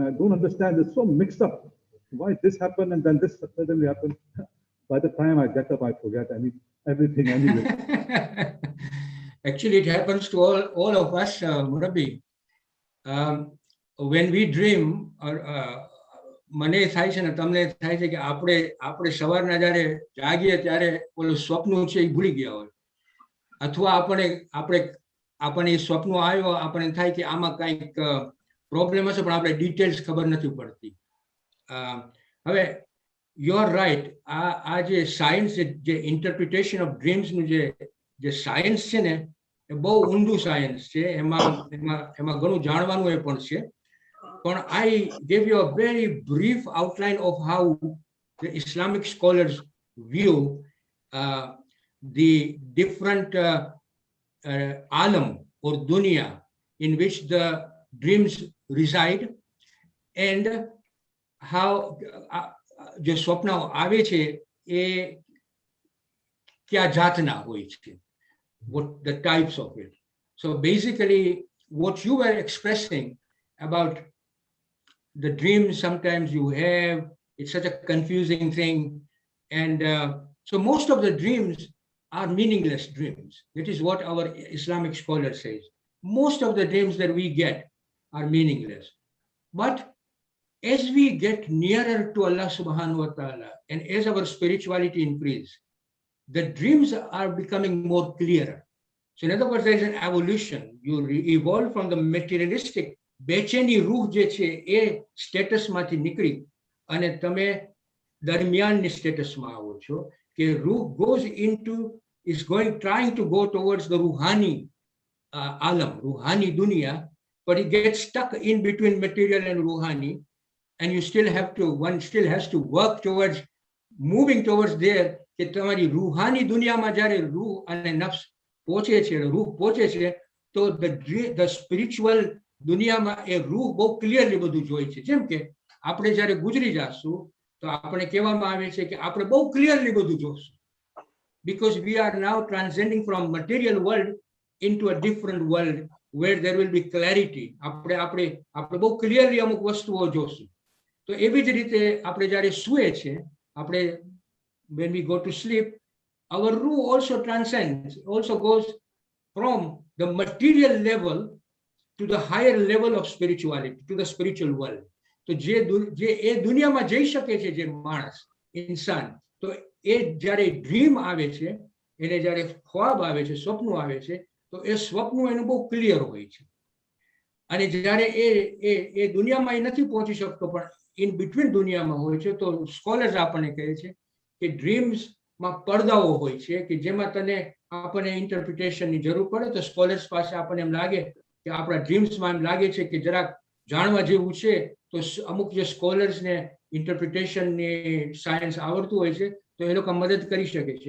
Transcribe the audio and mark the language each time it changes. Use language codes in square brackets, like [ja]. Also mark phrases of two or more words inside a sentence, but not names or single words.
[en] I don't understand. It's so mixed up. Why this happened and then this suddenly happened? By the time I get up, I forget everything anyway. Actually, it happens to all of us, Murabbi. When we dream, [gu] મને થાય છે ને તમને થાય છે કે આપણે સવારના જ્યારે જાગીએ ત્યારે ઓલું સ્વપ્ન છે એ ભૂલી ગયા હોય, અથવા આપણને એ સ્વપ્ન આવ્યો, આપણને થાય કે આમાં કંઈક પ્રોબ્લેમ હશે પણ આપણે ડિટેલ્સ ખબર નથી પડતી. હવે [en] you are right, [gu] આ જે સાયન્સ, જે [en] interpretation of dreams [gu] જે સાયન્સ છે ને એ બહુ ઊંડું સાયન્સ છે, એમાં ઘણું જાણવાનું એ પણ છે. [en] But I gave you a very brief outline of how the Islamic scholars view the different alam or dunya in which the dreams reside, and how the swapna [gu] આવે છે એ કયા જાતના હોય છે, [en] what the types of it. So basically what you were expressing about the dreams sometimes you have, it's such a confusing thing. And so most of the dreams are meaningless dreams. That is what our Islamic scholar says. Most of the dreams that we get are meaningless. But as we get nearer to [ar] الله سبحانه وتعالى, [en] and as our spirituality increases, the dreams are becoming more clearer. So in other words, there is an evolution. You evolve from the materialistic [gu] બેચેની રૂહ જે છે એ સ્ટેટસમાંથી નીકળી અને તમે દરમિયાનની સ્ટેટસમાં આવો છો, કે રૂહ [en] goes into, is going, trying to go towards the ruhani alam, [ur] روحانی دنیا, [en] but it gets stuck in between material and ruhani, and you still have to, one still has to work towards moving towards there, [gu] કે તમારી રૂહાની દુનિયામાં જ્યારે રૂહ અને નફ્સ પહોંચે છે, રૂહ પહોંચે છે, તો [en] the spiritual [gu] દુનિયામાં એ રૂહ બહુ ક્લિયરલી બધું જોઈ છે. જેમ કે આપણે જ્યારે ગુજરી જશું તો આપણે કહેવામાં આવે છે કે આપણે બહુ ક્લિયરલી બધું જોશું, [en] because we are now transcending from material world into a different world where there will be clarity. [gu] આપણે બહુ ક્લિયરલી અમુક વસ્તુઓ જોશું. તો એવી જ રીતે આપણે જ્યારે સૂએ છે, આપણે [en] when we go to sleep, our ruh also transcends, also goes from the material level to the higher level of spirituality, to the spiritual world. [gu] તો જે એ દુનિયામાં જઈ શકે છે જે માણસ, ઇન્સાન, તો એ જ્યારે ડ્રીમ આવે છે, એને જ્યારે ખ્વાબ આવે છે, સ્વપ્ન આવે છે, તો એ સ્વપ્ન એનું બહુ ક્લિયર હોય છે. અને જ્યારે એ દુનિયામાં એ નથી પહોંચી શકતો પણ [en] in between [gu] દુનિયામાં હોય છે, તો સ્કોલર્સ આપણને કહે છે કે ડ્રીમ્સમાં પડદાઓ હોય છે, કે જેમાં આપણને ઇન્ટરપ્રિટેશનની જરૂર પડે, તો સ્કોલર્સ પાસે આપણને એમ લાગે કે આપણા ડ્રીમ્સમાં એમ લાગે છે કે જરાક જાણવા જેવું છે, તો અમુક જે સ્કોલર્સને ઇન્ટરપ્રિટેશનની સાયન્સ આવડતું હોય છે તો એ લોકો મદદ કરી શકે છે.